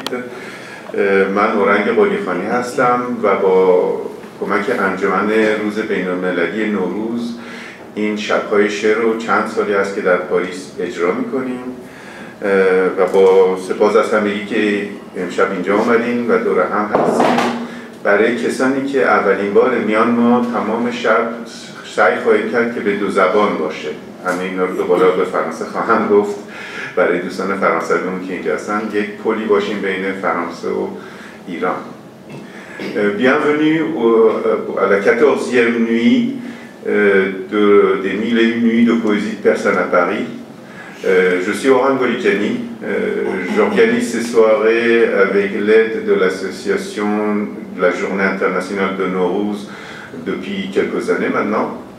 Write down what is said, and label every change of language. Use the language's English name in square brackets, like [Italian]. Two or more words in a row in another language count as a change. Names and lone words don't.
[Persian] من اورنگ قلیخانی هستم و با کمک انجمن روز بین‌المللی نوروز این شب‌های شعر رو چند سالی است که در پاریس اجرا می‌کنیم و با سپاس از همگی که امشب اینجا آمدین و دور هم هستیم. برای کسانی که اولین بار میان، ما تمام شب سعی خواهیم کرد که به دو زبان باشه. همه اینا رو دوباره به فرانسه خواهم گفت برای دوستان فرانسویمون که اینجا هستن، یک پلی باشیم بین فرانسه و ایران. [French] Bienvenue à la 14e nuit des 1001 nuits de poésie de personnes à Paris. Je suis Oran Golikani. J'organise ces soirées avec l'aide de l'association de la Journée internationale de Nowruz depuis quelques années maintenant.